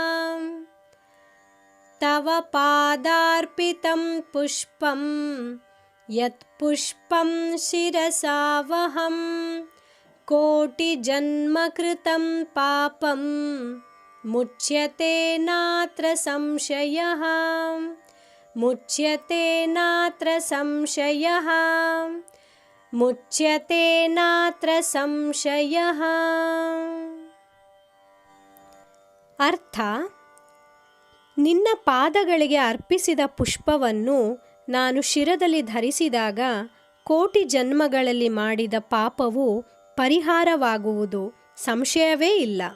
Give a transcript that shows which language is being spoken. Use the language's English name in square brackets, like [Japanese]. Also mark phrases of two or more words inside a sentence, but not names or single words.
[Sanskrit] ತವ ಪಾದಾರ್ಪಿತಂ ಪುಷ್ಪಂ ಯತ್ ಪುಷ್ಪಂ ಶಿರಸಾವಹಂ ಕೋಟಿ ಜನ್ಮ ಕೃತಂ ಪಾಪಂ ಮುಚ್ಯತೆ ನಾತ್ರ ಸಂಶಯಃ. ಮುಚ್ಯತೆ ನಾತ್ರ ಸಂಶಯಃ. ಮುಚ್ಯತೆ ನಾತ್ರ ಸಂಶಯಃ. [Kannada] ಅರ್ಥ: ನಿನ್ನ ಪಾದಗಳಿಗೆ ಅರ್ಪಿಸಿದ ಪುಷ್ಪವನ್ನು ನಾನು ಶಿರದಲ್ಲಿ ಧರಿಸಿದಾಗ ಕೋಟಿ ಜನ್ಮಗಳಲ್ಲಿ ಮಾಡಿದ ಪಾಪವು ಪರಿಹಾರವಾಗುವುದು ಸಂಶಯವೇ ಇಲ್ಲ.